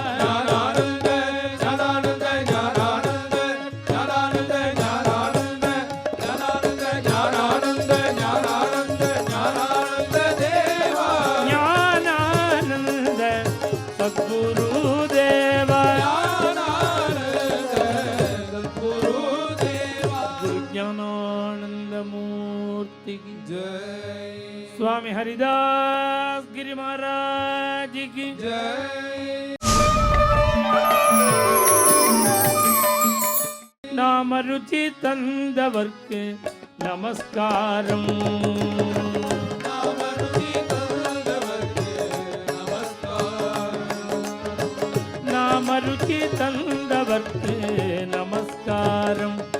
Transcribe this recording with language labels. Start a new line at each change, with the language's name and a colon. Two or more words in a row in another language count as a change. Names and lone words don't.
Tamil: ஞானானந்த சத்குரு தேவா குரு ஞானானந்த மூர்த்தி
Hindi: की स्वामी हरिदास गिरी महाराज की
Tamil: நாம ருச்சி தந்தவர்க்கு நமஸ்காரம் நாம ருச்சி தந்தவர்க்கு நமஸ்காரம்